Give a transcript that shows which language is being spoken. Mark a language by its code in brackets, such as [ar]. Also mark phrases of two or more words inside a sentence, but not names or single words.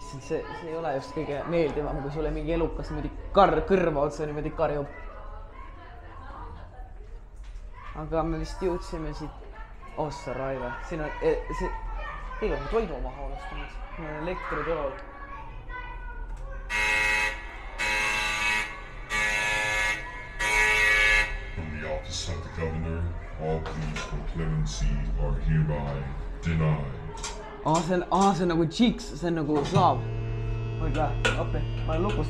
[et] see ei ole just kõige meeldivam, kui sulle mingi elukas niimoodi kõrva otsa niimoodi karjub. Aga me vist jõudsime siit Ossa Raive. Siin on teil on toidu maha unustanud. Siin on elektritulol. [en] From the office of the governor, all pleas for clemency are hereby denied. [et] See on nagu Cheeks, see on nagu slaav. Mõtle, appi, ma olen lukus.